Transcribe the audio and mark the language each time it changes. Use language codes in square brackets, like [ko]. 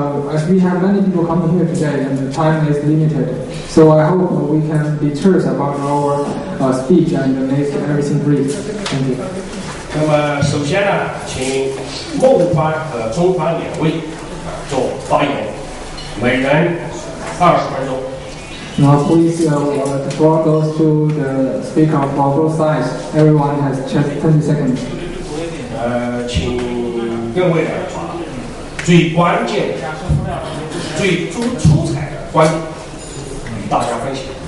[en] As we have many people coming here today and the time is limited, so I hope we can be terse about our speech and make everything brief. Thank you. [zh] 那么首先呢，请孟方和中方两位做发言，每人20分钟。 [en] Now please, the floor goes to the speaker for both sides. Everyone has just 20 seconds. [zh] 请各位来发最关键、最出彩的观点与大家分享。